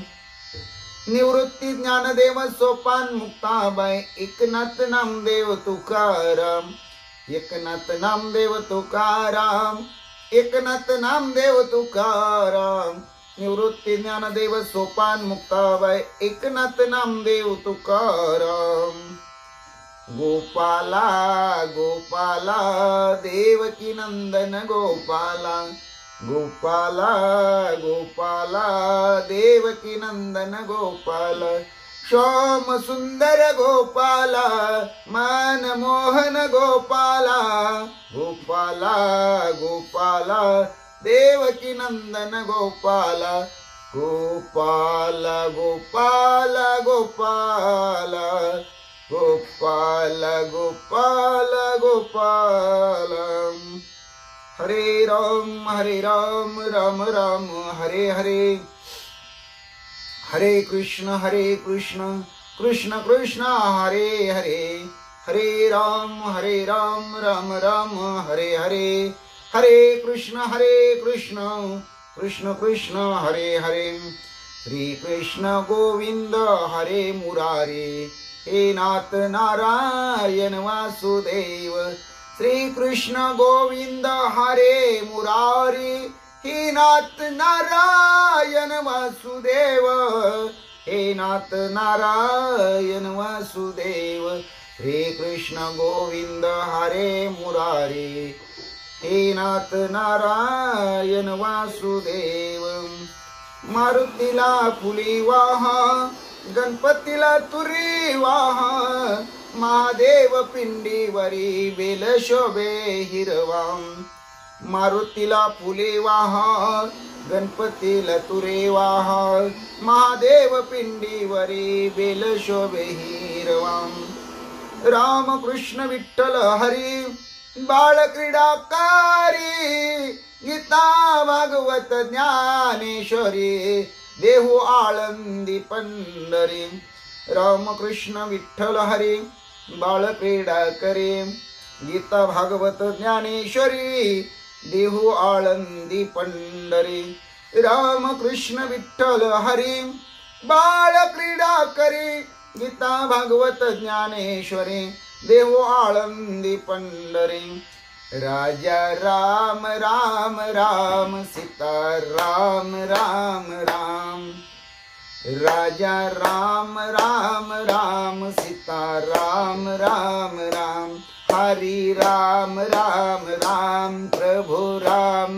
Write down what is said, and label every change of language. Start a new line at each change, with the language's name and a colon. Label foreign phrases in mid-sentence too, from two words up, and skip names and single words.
Marathi: निवृत्ती ज्ञानदेव सोपान मुक्ताबाई, एकनाथ नामदेव तुकाराम. एकनाथ नामदेव तुकाराम, एकनाथ नामदेव तुकाराम. निवृत्ती ज्ञानदेव सोपान मुक्ताबाई, एकनाथ नामदेव तुकाराम. गोपाला गोपाला देवकी नंदन गोपाला. गोपाला गोपाला देवकी नंदन गोपाल. श्याम सुंदर गोपाला, मनमोहन गोपाला. गोपाला गोपाला देवकी नंदन गोपाला. गोपाला गोपाला गोपाला. गोपाला गोपाला गोपाला. हरे राम राम राम हरे हरे. हरे कृष्ण कृष्ण कृष्ण हरे हरे. हरे राम राम राम हरे हरे. हरे कृष्ण कृष्ण कृष्ण हरे हरे.
Sanskrit: श्री कृष्ण गोविंद हरे मुरारे, हे नाथ नारायण वासुदेव. श्री कृष्ण गोविंद हरे मुरारी, हे नाथ नारायण वासुदेव. हे नाथ नारायण वासुदेव. श्री कृष्ण गोविंद हरे मुरारी, हे नाथ नारायण वासुदेव.
Marathi: मारुतीला फुली वाहा, गणपतीला तुरी वाहा. महादेव पिंडीवरी बेल शोभे हिरवा. मारुतीला फुले वाहा, गणपतीला तुरे वाहा. महादेव पिंडीवरी बेल शोभे हिरवा. राम कृष्ण विठ्ठल हरी, बाळ क्रीडाकारी. गीता भागवत ज्ञानेश्वरी, देहू आळंदी पंढरी. राम कृष्ण विठ्ठल हरी, बाळ क्रीडा करे. गीता भागवत ज्ञानेश्वरी, देहू आळंदी पंढरी. राम कृष्ण विठ्ठल हरी, बाळ क्रीडा करे. गीता भागवत ज्ञानेश्वरी, देहू आळंदी पंढरी. राजा राम राम राम, सीता राम राम राम. राजा राम राम राम सीता राम राम राम हरि राम राम राम प्रभु राम